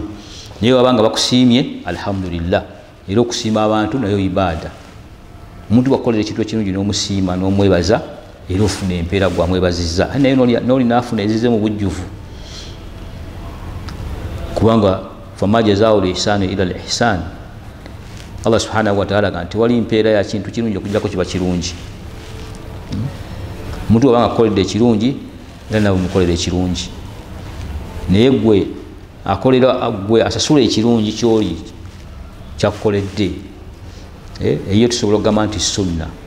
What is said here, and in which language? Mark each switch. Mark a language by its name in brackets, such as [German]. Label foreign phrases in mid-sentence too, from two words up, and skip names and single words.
[Ganda] Naye wabanga bakusiimye alhamdulillah, era okusiima abantu nayo ibaada. Omuntu bwakolera ekintu ekirungi n'omusiima n'omwebaza era ofuna empeera gwamwebazizza, naye n'oli naafuna ezize mu bujjuvu, kubanga [Arabic] فما جزاء الإحسان إلا الإحسان. الله سبحانه وتعالى [Ganda] nti wali mpeera ya kintu kirungi okujjako kiba kirungi. Omuntu wabanga akoledde ekirungi era nawe mukolera ekirungi, naye gwe akolera gwe asasula ekirungi kyoli kyakukoledde, eyo tusobola okugamba nti sunna.